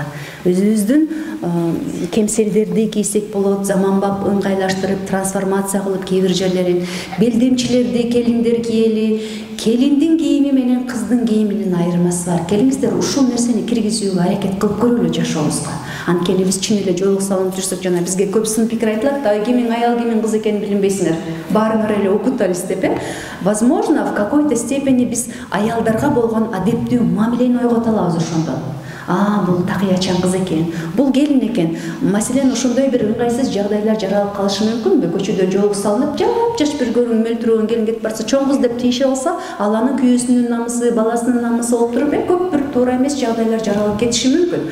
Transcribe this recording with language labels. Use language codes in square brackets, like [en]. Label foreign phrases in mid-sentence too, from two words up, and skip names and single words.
[ky] Өзүбүздүн кемселдерди кийсек болот, заманбап ыңгайлаштырып, трансформация кылып кээ бир жерлерин, белдемчилерди келиңдер кийели, келиндин кийими менен кыздын кийиминин айырмасы бар. Келиңиздер ушул нерсени киргизүүгө аракет кылып көрөлү жашообузга. Анткени биз чын эле жолук салынып жүрсөк, жана бизге көп сын пикир айтылат да, кимин аял, кимин кыз экенин билинбейсиңер. Баарыңар эле окуталыс деп, [ru] возможно, в какой-то степени [ky] биз аялдарга болгон адептүү мамилени ойгото алабыз ошондон. Бул такыячан кыз экен, бул келин экен. Маселен, ошондой бир ыңгайсыз жагдайлар жаралып калышы мүмкүнбү? Көчөдө жолук салынып, жаш бир көрүн мөлтүрөгөн келин кетип барса, чоң кыз деп тийише алса, ал анын күйөөсүнүн намысы, баласынын намысы болуп туруп, көп бир туура эмес жагдайлар жаралып кетиши мүмкүн.